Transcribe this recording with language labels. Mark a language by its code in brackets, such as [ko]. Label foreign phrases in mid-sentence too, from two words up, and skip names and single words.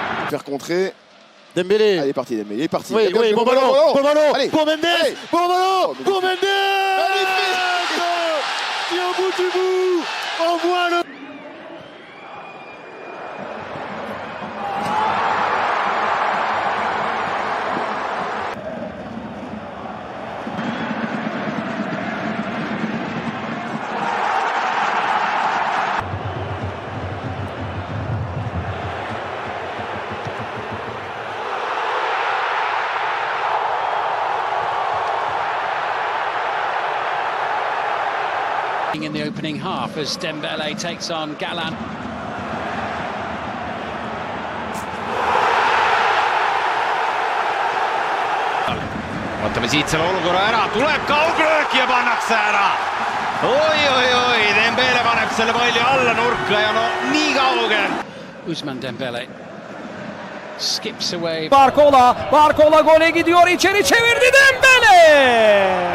[fr] faire contrer. Dembélé. Allez, parti Dembélé, il est parti. Oui, oui, bon ballon, bon ballon, Allez, pour Mendes, allez. bon ballon, Oh, pour Mendes. Et au bout du bout, on voit le... [en] In the opening half as Dembélé takes on Gallant. [et] Vaatame siit selle olukorra ära, tuleb kauglöök ja pannakse ära. Oi, Dembélé paneb selle palli alla nurka ja no nii kaugel. [en] Ousmane Dembélé skips away. [tr] Barcola gole gidiyor, içeri çevirdi Dembélé!